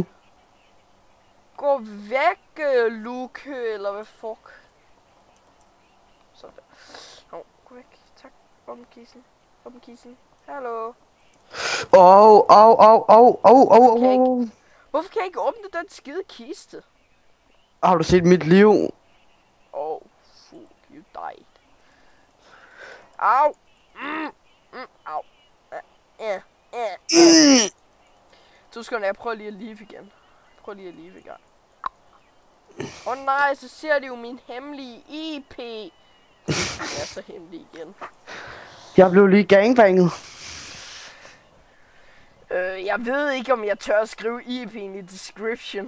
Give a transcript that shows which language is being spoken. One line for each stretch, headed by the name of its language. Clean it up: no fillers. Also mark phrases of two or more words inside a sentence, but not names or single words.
Danish: Gå væk, Luke, eller hvad fuck. Sådan der. Nå, gå væk. Tak. Åbn kissen. Åbn kissen. Hallo. Au. Hvorfor kan jeg ikke åbne den skide kiste? Har du set mit liv?
English: Oh, fuck, you died. Au. Au.
Danish: Så skal jeg prøve lige at leve igen. Åh nej, så ser de jo min hemmelige IP. Det er så hemmelig igen. Jeg blev lige gangbanget. Jeg ved ikke, om jeg tør at skrive IP'en i description.